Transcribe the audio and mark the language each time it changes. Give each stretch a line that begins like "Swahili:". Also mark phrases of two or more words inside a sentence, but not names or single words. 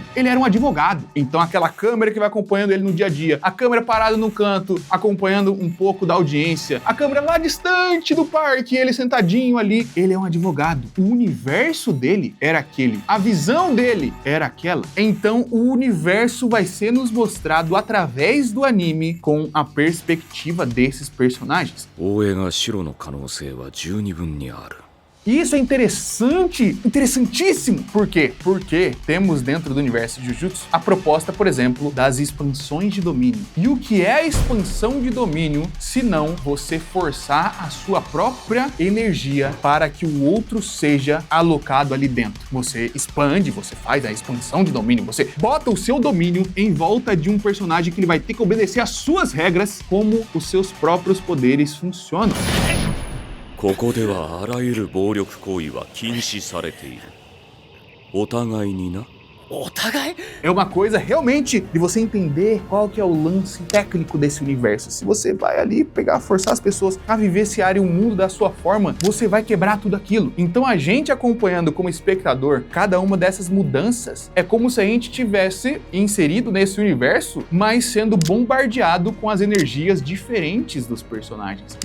Portuguese: Ele era um advogado, então aquela câmera que vai acompanhando ele no dia a dia, a câmera parada no canto, acompanhando um pouco da audiência, a câmera lá distante do parque, ele sentadinho ali, ele é um advogado. O universo dele era aquele, a visão dele era aquela. Então o universo vai ser nos mostrado através do anime com a perspectiva desses personagens.
Japanese: 大江が白の可能性は十二分にある。
Portuguese: E isso é interessante, interessantíssimo. Por quê? Porque temos dentro do universo de Jujutsu a proposta, por exemplo, das expansões de domínio. E o que é a expansão de domínio, se não você forçar a sua própria energia para que o outro seja alocado ali dentro? Você expande, você faz a expansão de domínio, você bota o seu domínio em volta de um personagem que ele vai ter que obedecer às suas regras, como os seus próprios poderes funcionam.
Japanese: ここではあらゆる暴力行為は禁止されている。お互いにな。
Portuguese: É uma coisa realmente de você entender qual que é o lance técnico desse universo. Se você vai ali pegar, forçar as pessoas a vivenciarem o mundo da sua forma, você vai quebrar tudo aquilo. Então a gente acompanhando como espectador cada uma dessas mudanças, é como se a gente tivesse inserido nesse universo, mas sendo bombardeado com as energias diferentes dos personagens.